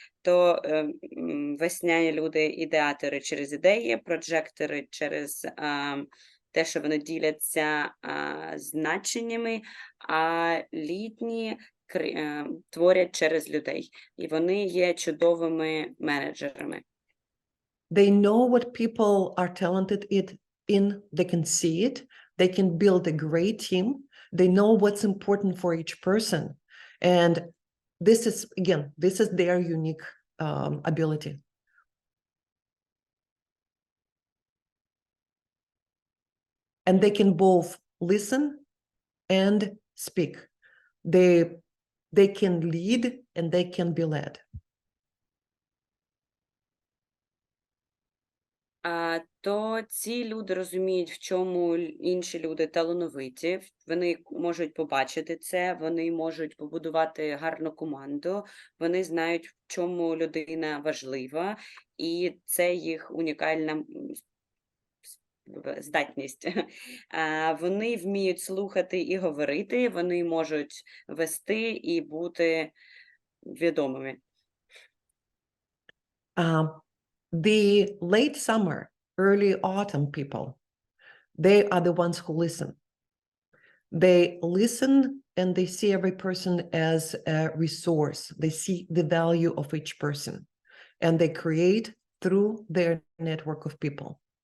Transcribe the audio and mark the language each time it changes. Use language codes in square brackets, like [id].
[uk] То весняні люди – ідеатори через ідеї, проджектори через те, що вони діляться значеннями, а літні творять через людей. І вони є чудовими менеджерами. [en] They know what people are talented in, they can see it, they can build a great team, they know what's important for each person. And this is, again, this is their unique ability. And they can both listen and speak. They can lead and they can be led. [uk] То ці люди розуміють, в чому інші люди талановиті, вони можуть побачити це, вони можуть побудувати гарну команду, вони знають, в чому людина важлива, і це їх унікальна здатність. Вони вміють слухати і говорити, вони можуть вести і бути відомими. [en] The late summer, early autumn people, they are the ones who listen. They listen and they see every person as a resource. They see the value of each person and they create through their network of people.